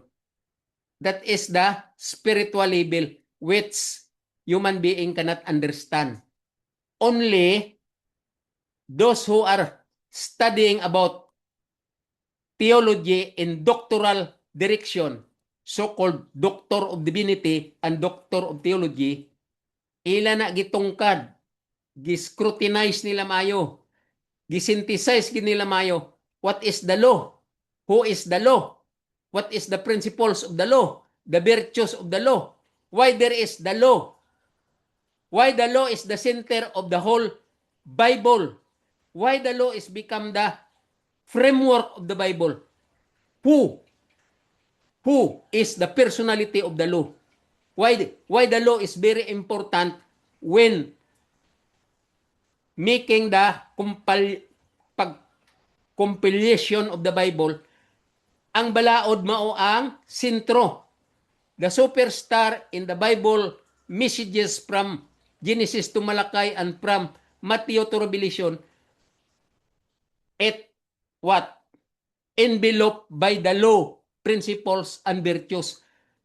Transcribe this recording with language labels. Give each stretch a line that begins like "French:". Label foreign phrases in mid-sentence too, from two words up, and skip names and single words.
English: That is the spiritual level which human being cannot understand. Only those who are studying about theology in doctoral direction, so-called doctor of divinity and doctor of theology,
Cebuano: ila na gitungkad, giscrutinize nila mayo, gisynthesize nila mayo,
English: what is the law? Who is the law? What is the principles of the law? The virtues of the law? Why there is the law? Why the law is the center of the whole Bible? Why the law is become the framework of the Bible? Who is the personality of the law? Why the law is very important when making the compilation of the Bible.
Cebuano: Ang balaod mao ang sentro.
English: The superstar in the Bible messages from Genesis to Malachi and from Matthew to Revelation, it what? Enveloped by the law, principles, and virtues.